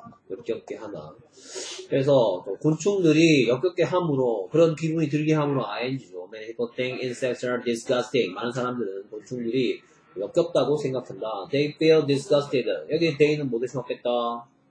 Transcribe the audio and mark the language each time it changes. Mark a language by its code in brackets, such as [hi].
[ko] 역겹게 하다. 그래서 곤충들이 역겹게 함으로 그런 기분이 들게 함으로 ing죠. [en] Many people think insects are disgusting. [ko] 많은 사람들은 곤충들이 역겹다고 생각한다. [en] They feel disgusted. [ko] 여기 they는 뭐 대신 맞겠다?